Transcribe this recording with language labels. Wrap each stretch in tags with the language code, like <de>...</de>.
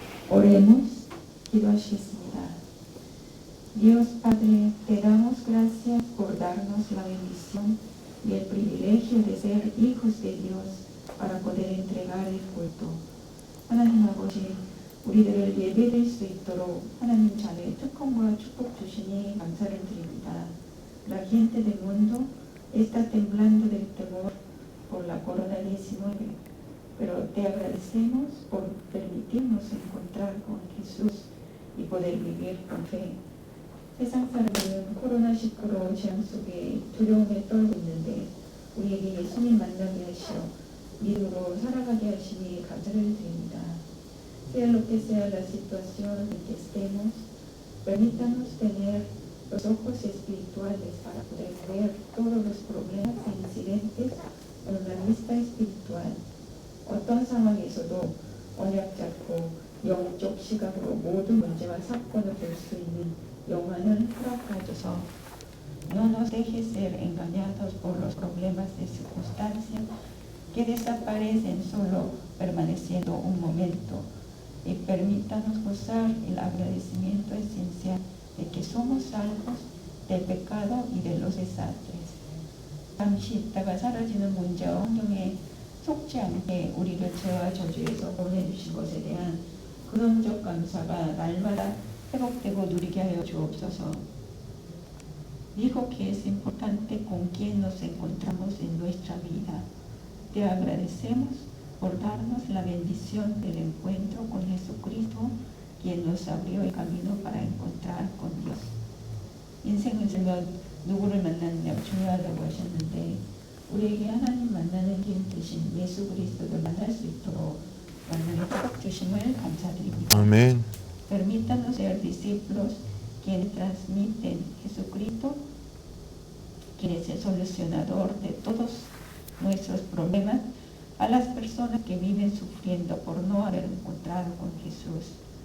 <es>Oremos,</es> <ko>기도하시겠습니다.</ko> <es>Dios Padre, te damos gracias por darnos la bendición y el privilegio de ser hijos de Dios para poder entregar el culto.</es> <ko>하나님 아버지, 우리들을 예배드릴 수 있도록 하나님 자녀의 특권과 축복 주시니 감사를 드립니다.</ko> <es>La gente del mundo está temblando del temor por la corona-19, pero te agradecemos por permitirnos encontrar con Jesús y poder vivir con fe.</es> <ko>세상 사람들은 코로나19로 재앙 속에 두려움에 떨고 있는데 우리에게 예수님 만나게 하시어 믿음으로 살아가게 하시니 감사를 드립니다.</ko> <es>Sea lo que sea la situación en que estemos, permítanos tener los ojos espirituales para poder ver todos los problemas e incidentes con una vista espiritual.</es> <ko>어떤 상황에서도 언약 잡고 영적 시각으로 모든 문제와 사건을 볼 수 있는 영안을 허락하셔서</ko> <es>no nos dejes ser engañados por los problemas de circunstancia que desaparecen solo permaneciendo un momento y permítanos gozar el agradecimiento esencial de que somos salvos del pecado y de los desastres.</es> <ko>잠시 있다가 사라지는 문제와 환경에 속지 않게 우리를 죄와 저주에서 보내주신 것에 대한 근원적 감사가 날마다 회복되고 누리게 하여 주옵소서.</ko> <es>Dijo que es importante con quién nos encontramos en nuestra vida. Te agradecemos por darnos la bendición del encuentro con Jesucristo, quien nos abrió el camino para encontrar con Dios.</es> <ko>인생을 살면 누구를 만나느냐가 중요하다고 하셨는데 우리에게 하나님 만나는 길 대신 예수 그리스도를 만날 수 있도록 만나는 축복 주심을 감사드립니다.</ko> <es>Amén. Permítanos ser discípulos quienes transmiten Jesucristo, quien es el solucionador de todos nuestros problemas, a las personas que viven sufriendo por no haber encontrado con Jesús.</es>